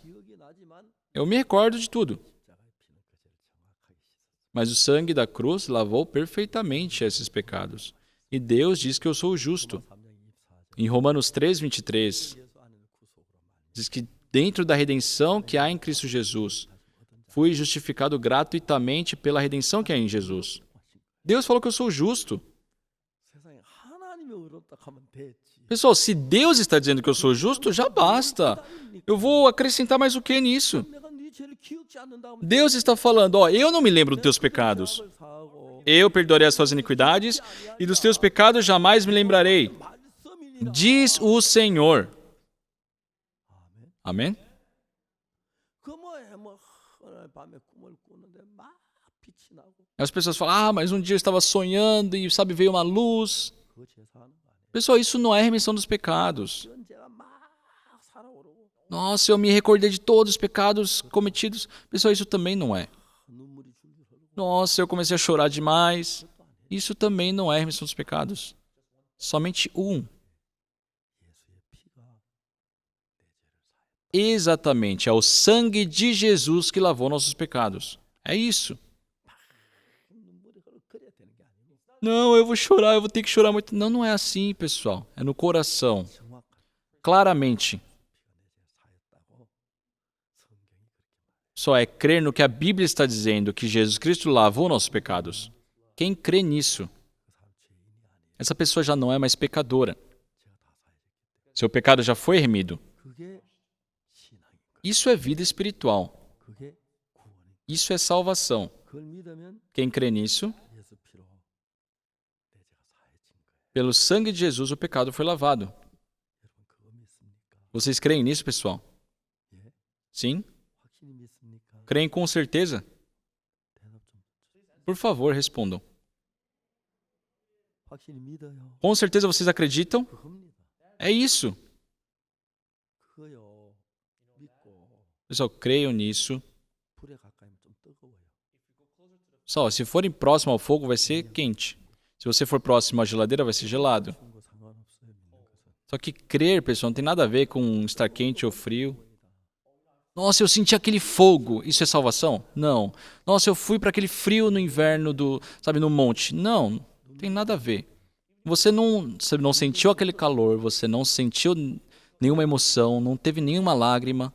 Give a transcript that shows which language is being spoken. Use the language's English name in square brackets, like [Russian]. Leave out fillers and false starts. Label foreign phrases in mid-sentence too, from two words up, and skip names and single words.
[Korean] 기억이 나지만 [Portuguese] Eu me recordo de tudo. [Korean] 십자가의 피는 그 죄를 정확하게 씻었어요. [Portuguese] Mas o sangue da cruz lavou perfeitamente esses pecados. E Deus diz que eu sou o justo. [Korean] 3장 24절. [Portuguese] Em Romanos 3:23, [Korean] 예수 안에는 구속으로 말이에요. [Portuguese] diz que dentro da redenção que há em Cristo Jesus, fui justificado gratuitamente pela redenção que há em Jesus. Deus falou que eu sou justo. [Korean] 세상에 하나님이 의롭다 하면 됐지. [Portuguese] Pessoal, se Deus está dizendo que eu sou justo, já basta. Eu vou acrescentar mais o que nisso? [Korean] 내가 네 죄를 기억지 않는다 하면 [Portuguese] Deus está falando, ó, eu não me lembro dos teus pecados. [Korean] 죄악을 사하고 [Portuguese] Eu perdoarei as suas iniquidades e dos teus pecados jamais me lembrarei. [Korean] 말씀이니라. [Portuguese] Diz o Senhor. [Korean] 아멘. [Portuguese] Amém? [Korean] 그 뭐에 뭐 오늘 밤에 꿈을 꾸는데 막 빛이 나고 [Portuguese] As pessoas falam, mas um dia eu estava sonhando e, sabe, veio uma luz. [Korean] 그 제사하는 거 아니에요. [Portuguese] Pessoal, isso não é remissão dos pecados. [Korean] 그런 죄가 막 살아오르고 [Portuguese] Nossa, eu me recordei de todos os pecados cometidos. Pessoal, isso também não é. [Korean] 눈물이 줄줄 흐르고 [Portuguese] Nossa, eu comecei a chorar demais. Isso também não é remissão dos pecados. Somente um. [Korean] 예수의 피가 내 죄를 사했다. [Portuguese] Exatamente, é o sangue de Jesus que lavou nossos pecados. É isso. [Korean] 눈물이 흐르고 그래야 되는 게 아니고 [Portuguese] Não, eu vou chorar, eu vou ter que chorar muito. Não, não é assim, pessoal. É no coração. [Korean] 정확하게 [Portuguese] Claramente. [Korean] 피가 내 죄를 사했다고 성경이 그렇게 말해요. [Portuguese] Só é crer no que a Bíblia está dizendo, que Jesus Cristo lavou nossos pecados. Quem crê nisso, [Korean] 그 사람 죄인이 아니에요. [Portuguese] essa pessoa já não é mais pecadora. [Korean] 제가 다 사해졌기 때문에 [Portuguese] Seu pecado já foi remido. [Korean] 그게 신앙인 거예요. [Portuguese] Isso é vida espiritual. [Korean] 그게 구원인 거예요. [Portuguese] Isso é salvação. [Korean] 그걸 믿으면 [Portuguese] Quem crê nisso, [Korean] 예수 피로 내 죄가 사해진 거예요. [Portuguese] pelo sangue de Jesus o pecado foi lavado. [Korean] 여러분 그거 믿습니까? [Portuguese] Vocês creem nisso, pessoal? [Korean] 예? [Portuguese] Sim? [Korean] 확실히 믿습니까? [Portuguese] Creem com certeza? [Korean] 대답 좀. [Portuguese] Por favor, respondam. [Korean] 확실히 믿어요. [Portuguese] Com certeza vocês acreditam? [Korean] 그겁니다. [Portuguese] É isso. [Korean] 그거요. 믿고 [Portuguese] Pessoal, creiam nisso. [Korean] 불에 가까이면 좀 뜨거워요. [Portuguese] Só, se forem próximo ao fogo, vai ser quente. Se você for próximo à geladeira, vai ser gelado. [Korean] 거 상관없어요. 믿는 것은. [Portuguese] Só que crer, pessoal, não tem nada a ver com estar quente ou frio. Nossa, eu senti aquele fogo. Isso é salvação? Não. Nossa, eu fui para aquele frio no inverno no monte. Não tem nada a ver. Você não sentiu aquele calor, você não sentiu nenhuma emoção, não teve nenhuma lágrima.